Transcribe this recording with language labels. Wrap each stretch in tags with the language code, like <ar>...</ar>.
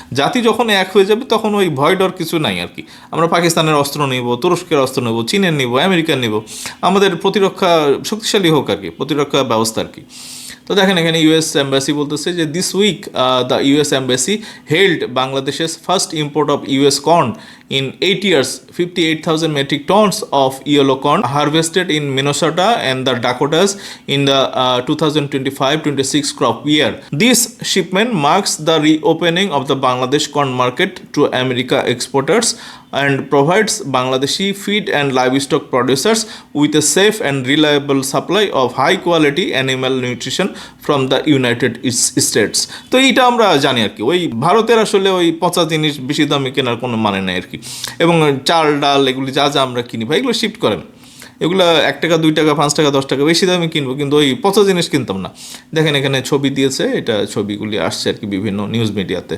<bn>জাতি যখন এক হয়ে যাবে তখন ওই ভয় ডর কিছু নাই আর কি। আমরা পাকিস্তানের অস্ত্র নিব, তুরস্কের অস্ত্র নেব, চীনের নিব, আমেরিকার নিব, আমাদের প্রতিরক্ষা শক্তিশালী হোক আর কি, প্রতিরক্ষা ব্যবস্থা আর কি। তো দেখেন এখানে ইউএস এম্বাসি বলতেছে যে</bn> <en>This week the US embassy held বাংলাদেশের first import of US corn in 8 years. 58,000 metric tons of yellow corn harvested in Minnesota and the Dakotas in the 2025-26 crop year. This shipment marks the reopening of the Bangladesh corn market to America exporters and provides Bangladeshi feed and livestock producers with a safe and reliable supply of high quality animal nutrition from the United States.</en> <bn>তো এইটা আমরা জানি আর কি, ওই ভারতের আসলে ওই পচা জিনিস বেশি দামে কেনার কোনো মানে নাই আর কি। এবং চাল ডাল এগুলি যা যা আমরা কিনি ভাই, এগুলো শিফট করেন, এগুলো 1 টাকা 2 টাকা 5 টাকা 10 টাকা বেশি দামে কিনবো, কিন্তু ওই পচা জিনিস কিনতাম না। দেখেন এখানে ছবি দিয়েছে, এটা ছবিগুলি আসছে আর কি বিভিন্ন নিউজ মিডিয়াতে।</bn>